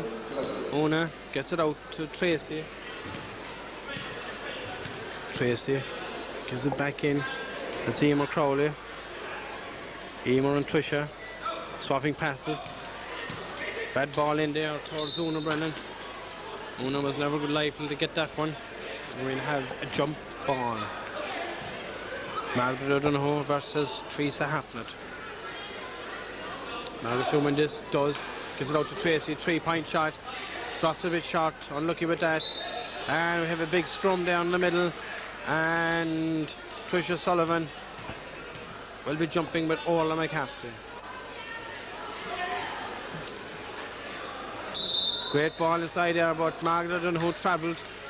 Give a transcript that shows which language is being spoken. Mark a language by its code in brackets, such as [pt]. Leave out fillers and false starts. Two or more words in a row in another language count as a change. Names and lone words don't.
[en] Una gets it out to Tracy. Tracy gives it back in. That's Emer Crowley. Emer and Trisha swapping passes. Bad ball in there towards Una Brennan. Una was never liable to get that one. We'll have a jump ball. Margaret O'Donoghue versus Teresa Hartnett. Margaret Schumann this gives it out to Tracy, 3-point shot. Drops a bit short, unlucky with that. And we have a big scrum down the middle. And Tricia Sullivan will be jumping with Orla McCarthy. Great ball inside there, but Margaret O'Donoghue travelled.